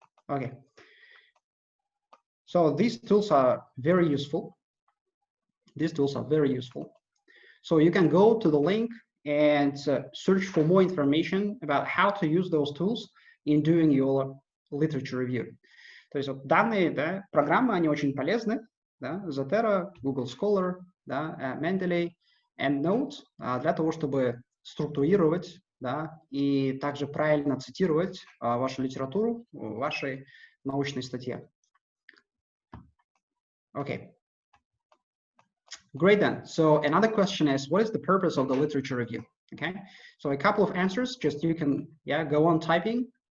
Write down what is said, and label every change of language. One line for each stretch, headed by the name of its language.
English: Okay, so these tools are very useful. These tools are very useful. So you can go to the link and search for more information about how to use those tools in doing your literature review.
Russian: То есть вот данные, да, программы, они очень полезны, да, Zotero, Google Scholar, да, Mendeley, EndNote, для того, чтобы структурировать, да, и также правильно цитировать вашу литературу в вашей научной статье.
English: Okay. Great then. So another question is, what is the purpose of the literature review? Okay. So a couple of answers, just you can, yeah, go on typing.